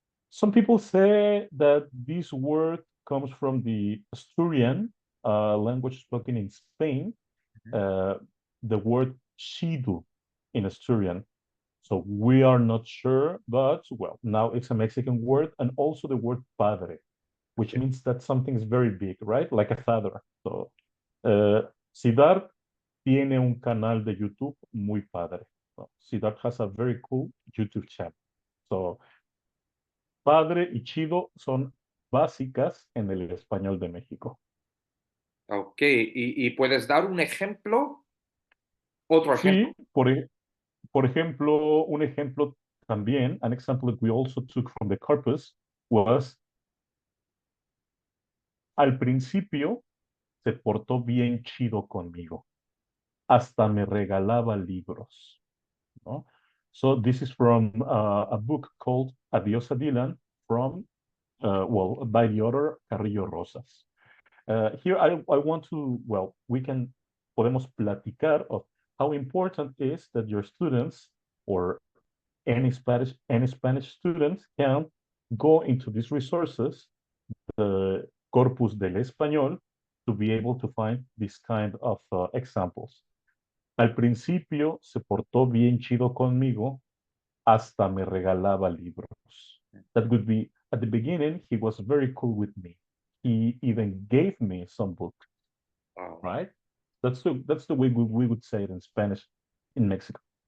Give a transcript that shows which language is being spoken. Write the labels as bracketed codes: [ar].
[en] Some people say that this word comes from the Asturian language spoken in Spain, uh, the word chido in Asturian. So we are not sure, but well, now it's a Mexican word, and also the word padre, which Okay. means that something is very big, right? Like a father. [es] So, Siddharth tiene un canal de YouTube muy padre. [en] So, Siddharth has a very cool YouTube channel. So, [es] padre y chido son básicas en el español de México. Ok, y puedes dar un ejemplo, otro ejemplo. Sí, por ejemplo, un ejemplo también, [en] an example that we also took from the corpus was, [es] al principio se portó bien chido conmigo, hasta me regalaba libros, ¿no? [en] So this is from a book called Adiós a Dylan from, well, by the author Carrillo Rosas. Here I want to, well, [es] podemos platicar [en] of how important is that your students or any Spanish students can go into these resources, the Corpus del Español, to be able to find this kind of examples. [es] Al principio se portó bien chido conmigo, hasta me regalaba libros. [en] That would be, at the beginning, he was very cool with me. He even gave me some books, Wow. right? That's the way we would say it in Spanish in Mexico.